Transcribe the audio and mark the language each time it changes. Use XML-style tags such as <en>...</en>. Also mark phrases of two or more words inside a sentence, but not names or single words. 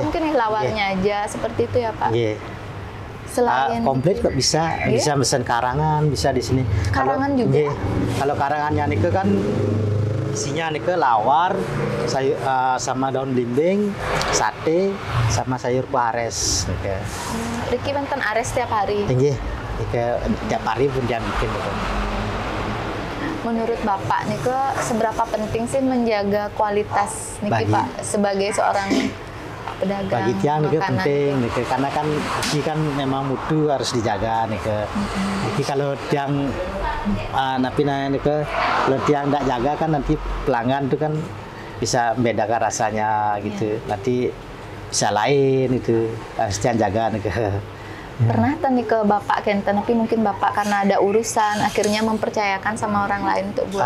<id>itu mungkin lawarnya aja seperti itu ya Pak. Iya. Selain Komplit kok bisa, bisa pesan karangan, bisa di sini. Karangan juga? Iya. Kalau karangannya nih kan isinya nih lawar, sayur sama daun belimbing, sate, sama sayur pares.</id> <ban>Riki benten ares tiap hari.</ban> <id>Tinggi, tiap hari pun dia bikin gitu. Menurut Bapak nih seberapa penting sih menjaga kualitas nih Bagi- Pak sebagai seorang pedagang Bagi tiang nih makanan? penting nih karena kan ini kan memang mutu harus dijaga nih Jadi kalau</id> <ban>tiang napi</ban> <id>nih kalau tiang tidak jaga kan nanti pelanggan itu kan bisa membedakan rasanya gitu. Nanti bisa lain itu harus tiang jaga nih Pernah tanya ke Bapak Kenten, tapi mungkin Bapak karena ada urusan akhirnya mempercayakan sama orang lain untuk buat.</id>